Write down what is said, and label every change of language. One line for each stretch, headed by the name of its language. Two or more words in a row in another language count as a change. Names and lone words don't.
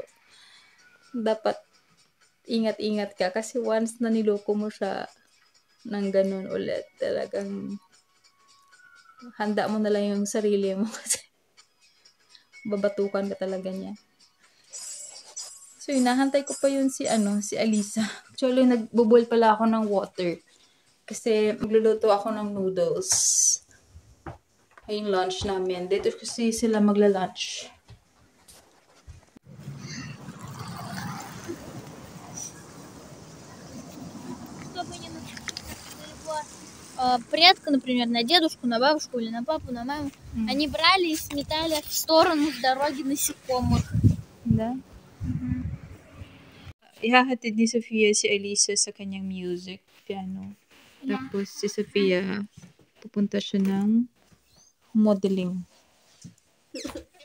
Filipino: Dapat ingat-ingat ka kasi once na niloko mo siya ng ganun ulit, talagang handa mo na lang yung sarili mo kasi babatukan ka talaga niya. So, hinahantay ko pa yun si Alisa. Actually, nagbo-boil pala ako ng water. Kasi magluluto ako ng noodles. Ay, yung lunch namin. Dito kasi sila magla-lunch.
Russian: Предка, например, на дедушку, на бабушку или на папу, на маму, они брали и сметали в сторону с дороги насекомых. Да?
Filipino: Ihahatid ni Sofia si Alisa sa kanyang music piano. Tapos si Sofia, pupunta siya ng modeling.